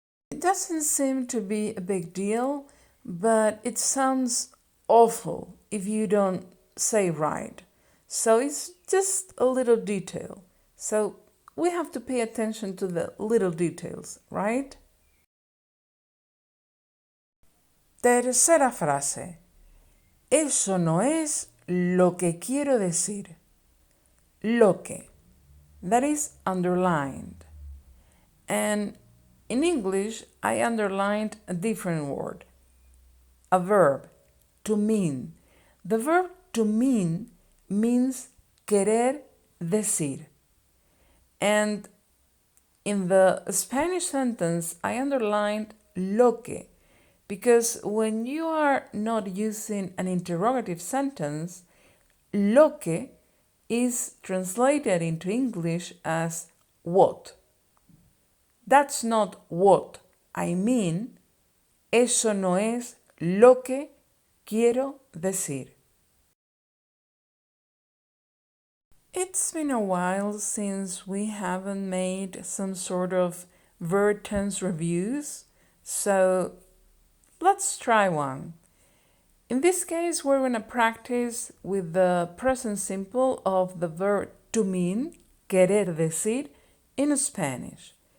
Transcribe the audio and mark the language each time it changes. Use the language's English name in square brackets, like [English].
[English] It doesn't seem to be a big deal, but it sounds awful if you don't say right. So it's just a little detail. So we have to pay attention to the little details, right? [Spanish] Tercera frase. Eso no es lo que quiero decir. Lo que. [English] That is underlined. And in English, I underlined a different word. A verb, to mean. The verb to mean means [Spanish] querer decir. [English] And in the Spanish sentence, I underlined [Spanish] lo que, [English] because when you are not using an interrogative sentence, lo que is translated into English as what. That's not what I mean. [Spanish] Eso no es lo que quiero decir. [English] It's been a while since we haven't made some sort of verb tense reviews, so let's try one. In this case, we're going to practice with the present simple of the verb to mean, [Spanish] querer decir, [English] in Spanish.